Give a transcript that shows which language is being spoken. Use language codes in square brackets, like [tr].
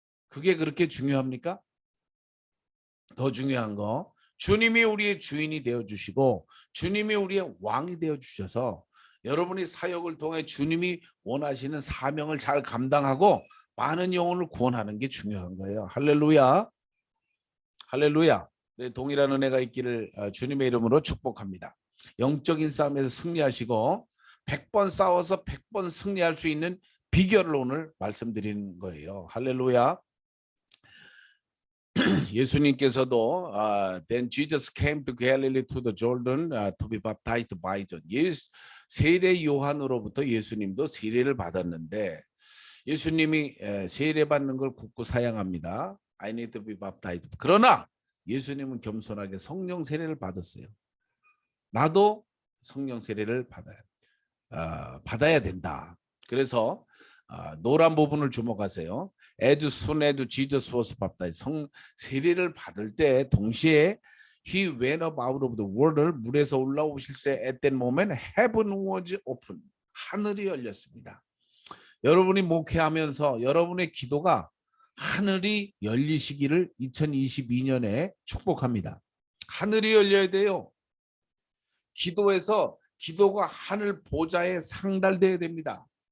[ko] 그게 그렇게 중요합니까? 더 중요한 거, 주님이 우리의 주인이 되어 주시고 주님이 우리의 왕이 되어 주셔서 여러분이 사역을 통해 주님이 원하시는 사명을 잘 감당하고 많은 영혼을 구원하는 게 중요한 거예요. 할렐루야. 할렐루야. 동일한 은혜가 있기를 주님의 이름으로 축복합니다. 영적인 싸움에서 승리하시고 100번 싸워서 100번 승리할 수 있는 비결을 오늘 말씀드리는 거예요. 할렐루야. 예수님께서도 [en] Then Jesus came to Galilee to the Jordan to be baptized by John. [ko] 세례 요한으로부터 예수님도 세례를 받았는데 예수님이 세례 받는 걸 굳고 사양합니다. [en] I need to be baptized. [ko] 그러나 예수님은 겸손하게 성령 세례를 받았어요. 나도 성령 세례를 받아야 된다. 그래서 노란 부분을 주목하세요. [en] As soon as Jesus was baptized. [ko] 세례를 받을 때 동시에 [en] He went up out of the water. [ko] 물에서 올라오실 때 [en] at that moment heaven was open. [ko] 하늘이 열렸습니다. 여러분이 목회하면서 여러분의 기도가 하늘이 열리시기를 2022년에 축복합니다. 하늘이 열려야 돼요. 기도가 하늘 보좌에 상달돼야 됩니다.